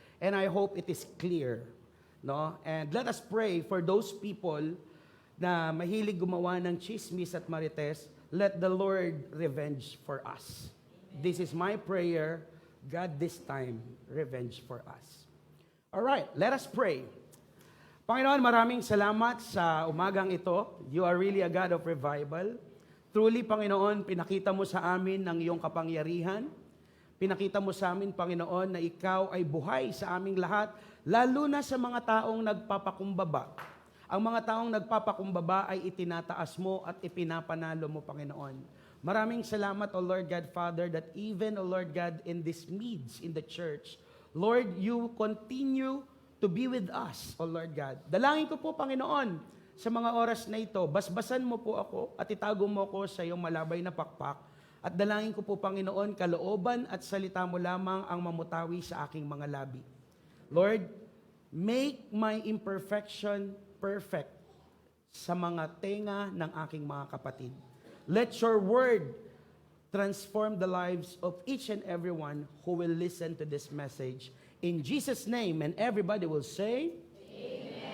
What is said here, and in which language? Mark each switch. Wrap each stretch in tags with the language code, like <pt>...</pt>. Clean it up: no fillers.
<en>And I hope it is clear. No? And let us pray for those people</en> <tl>na mahilig gumawa ng chismis at marites.</tl> <en>Let the Lord revenge for us. This is my prayer. God, this time, revenge for us. All right, let us pray.</en> <tl>Panginoon, maraming salamat sa umagang ito.</tl> <en>You are really a God of revival.</en> <tl>Truly, Panginoon, pinakita mo sa amin ng iyong kapangyarihan. Pinakita mo sa amin, Panginoon, na ikaw ay buhay sa aming lahat, lalo na sa mga taong nagpapakumbaba. Ang mga taong nagpapakumbaba ay itinataas mo at ipinapanalo mo, Panginoon. Maraming salamat,</tl> <en>O Lord God, Father, that even, O Lord God, in these needs in the church, Lord, you continue to be with us, O Lord God.</en> <tl>Dalangin ko po, Panginoon, sa mga oras na ito, basbasan mo po ako at itago mo ako sa iyong malabay na pakpak. At dalangin ko po, Panginoon, kalooban at salita mo lamang ang mamutawi sa aking mga labi.</tl> <en>Lord, make my imperfection perfect</en> <tl>sa mga tenga ng aking mga kapatid.</tl> <en>Let your word transform the lives of each and everyone who will listen to this message. In Jesus' name, and everybody will say, Amen.</en>